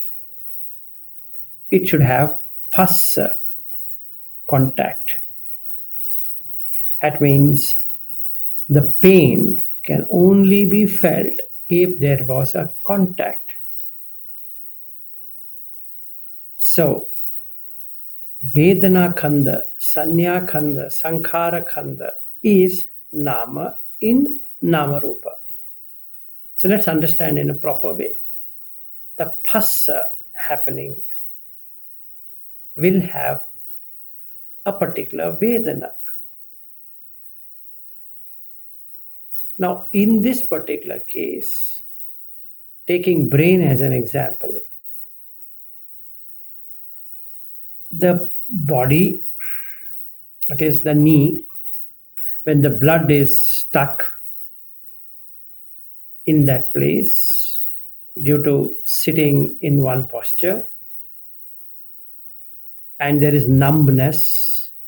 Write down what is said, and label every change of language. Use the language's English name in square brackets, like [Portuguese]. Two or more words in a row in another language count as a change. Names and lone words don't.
[English] It should have Phassa, contact. That means the pain can only be felt if there was a contact. So, [Pali] Vedana Khanda, Sanya Khanda, Sankhara Khanda is Nama in Nama Rupa. [English] So let's understand in a proper way. The Phassa happening will have a particular Vedana. Now, in this particular case, taking brain as an example, the body, that is the knee, when the blood is stuck in that place due to sitting in one posture, and there is numbness,